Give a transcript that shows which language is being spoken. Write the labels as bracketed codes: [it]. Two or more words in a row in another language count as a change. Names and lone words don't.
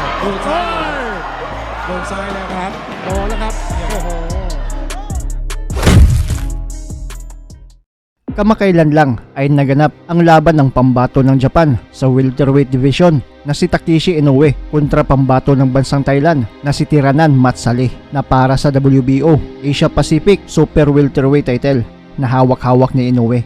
[th] ดูซ้ายโดนซ้ายแล้วครับโดนแล้วครับโอ้โห [tl] Kamakailan lang ay naganap ang laban ng pambato ng Japan sa [en] welterweight division [tl] na si Takeshi Inoue kontra pambato ng bansang Thailand na si Tiranan Matsali na para sa WBO Asia Pacific Super Welterweight title na hawak-hawak ni Inoue.